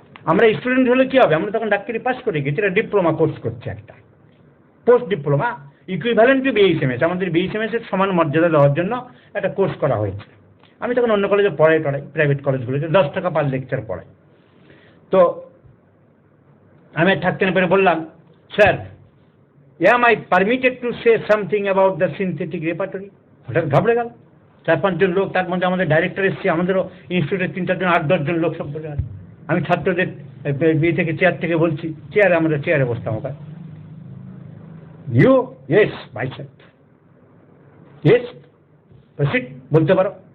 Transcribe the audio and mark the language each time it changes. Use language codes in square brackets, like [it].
[bn] আমরা স্টুডেন্ট হলে কি হবে, আমরা তখন ডাক্তারি পাস করে গেছি, এটা ডিপ্লোমা কোর্স করছে, একটা post diploma equivalent to BHMS। আমাদের BHMS এর সমান মর্যাদা দেওয়ার জন্য একটা কোর্স করা হয়েছে। আমি তখন অন্য কলেজে পড়াই, প্রাইভেট কলেজগুলোতে 10 টাকা পার লেকচার পড়াই। তো আমি আর থাকতে না পেরে বললাম, sir, [en] am I permitted to say something about the synthetic repertory? [bn] হঠাৎ ঘাবড়ে গেল। 4-5 জন লোক, তার মধ্যে আমাদের ডাইরেক্টর এসছে, আমাদেরও ইনস্টিটিউটের 3-4 জন, 8-10 জন লোক সব বসে আছে। আমি ছাত্রদের থেকে চেয়ার থেকে বলছি, আমাদের চেয়ারে বসতাম ওখানে। [en] you, yes ভাই sir, yes proceed, [bn] বলতে পারো।